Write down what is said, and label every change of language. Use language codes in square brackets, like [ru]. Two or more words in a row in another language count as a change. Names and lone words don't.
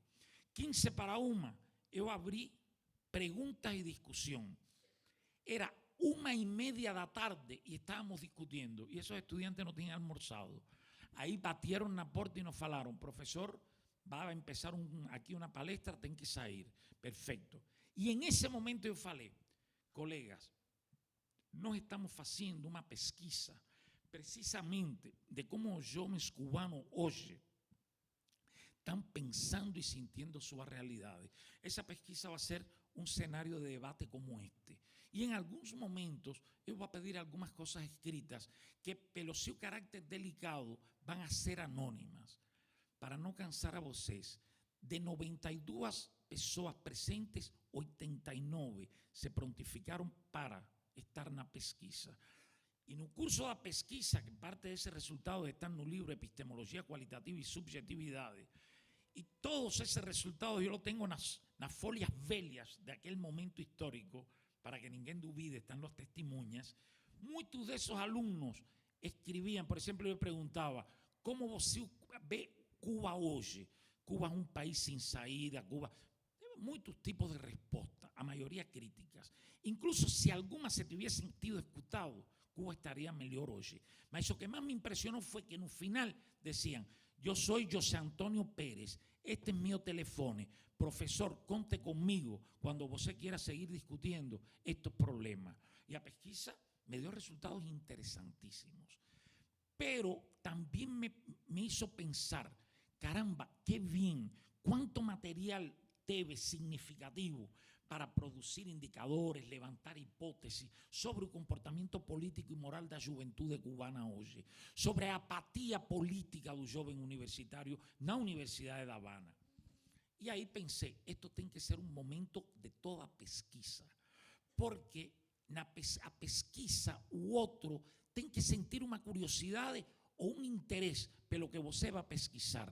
[es] 15 para 1, yo abrí preguntas y discusión. Era 1:30 [pt] da tarde [es] y estábamos discutiendo. Y esos estudiantes no tenían almorzado. Ahí batieron la puerta y nos falaron, profesor, va a empezar aquí una palestra, ten que salir. Perfecto. Y en ese momento yo falei, colegas, nós estamos haciendo una pesquisa precisamente de [pt] como os jovens cubanos hoje estão pensando e sentindo sua realidade. Essa pesquisa vai ser um cenário de debate como este. E em alguns momentos eu vou pedir algumas coisas escritas que, pelo seu carácter delicado, vão a ser anônimas. Para não cansar a vocês, de 92 pessoas presentes, 89 se prontificaram para estar na pesquisa. [es] Y en el curso de la pesquisa, que parte de ese resultado está en un libro, Epistemología Cualitativa y Subjetividades, y todos esos resultados yo los tengo en las [pt] folias velhas [es] de aquel momento histórico, [pt] para que ninguém duvide, [es] están los testimonios. Muchos de esos alumnos escribían, por ejemplo, yo preguntaba, ¿cómo você ve Cuba hoy? Cuba es un país sin salida, Cuba... [pt] muitos tipos de respostas, a maioria críticas. Incluso se algumas se tivessem tido escutado, Cuba estaria melhor hoje. Mas o que mais me impressionou foi que no final diziam: eu sou José Antônio Pérez, este é meu telefone, professor, conte comigo quando você quiera seguir discutindo estes problemas. E a pesquisa me deu resultados interessantíssimos. [es] Pero también me hizo pensar, caramba, qué bien, cuánto material teve significativo para producir indicadores, [pt] levantar hipótesis sobre o comportamento político e moral da juventude cubana hoje, sobre a apatia política do jovem universitário na Universidade da Habana. E aí pensei, esto tem que ser um momento de toda pesquisa, porque a pesquisa, o outro tem que sentir uma curiosidade ou um interesse pelo que você vai pesquisar.